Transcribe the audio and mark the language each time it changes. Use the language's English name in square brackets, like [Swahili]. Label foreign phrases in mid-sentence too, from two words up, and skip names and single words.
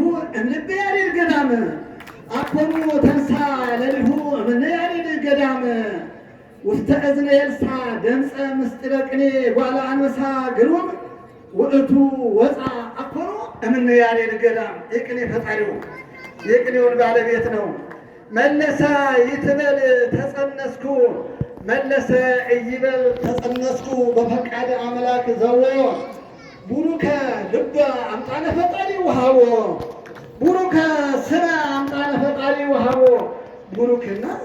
[Geez] እምልበ ያሬድ ገዳም አኮኑ ተንሳ ለሊሁ እምነ ያሬድ ገዳም ውስተ እዝነ ኤልሳዕ ደምፀ ምስጢረ ቅኔ እጓለ አንበሳ ግሩም ውእቱ ወፃ አኮኑ እምነ ያሬድ ገዳም። [Amharic] የቅኔ ፈጣሪው የቅኔውን ባለቤት ነው። [Geez] መለሰ ይትበል ተጸነስኩ መለሰ እይበል ተጸነስኩ በፈቃደ አምላክ ዘዎ ቡሩከ ልበ አምጣነ ፈጣሪ ውሃቦ ቡሩከ ስነ አምጣነ ፈጣሪ ውሃቦ። ቡሩክና